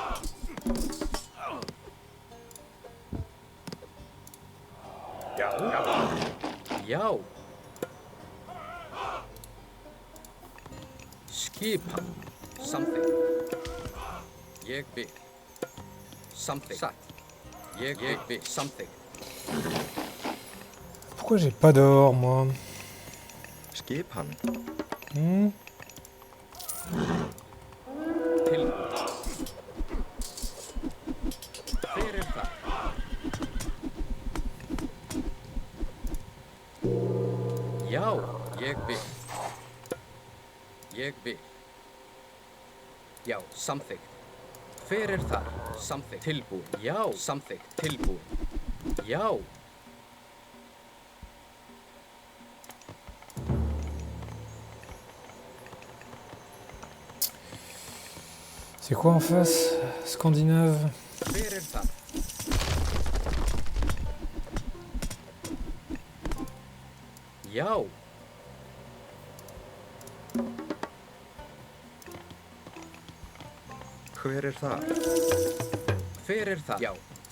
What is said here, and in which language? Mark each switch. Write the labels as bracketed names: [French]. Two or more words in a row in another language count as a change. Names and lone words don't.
[Icelandic] Já. Skipan. Samþykkt. Ég vil. Samþykkt. Satt. Ég vil. Samþykkt. [French] Pourquoi j'ai pas d'or, moi? [Icelandic] Skipan. Tilbúið. Hver er það? Já, ég vil. Ég vil. Já, samþykkt. Hver er þar? Samþykkt. Tilbúið. Já, samþykkt. Tilbúið. Já. [French] C'est quoi en face? Scandinave? [Icelandic] Hver er það? Já. Hver er þar? Hver er það? Já.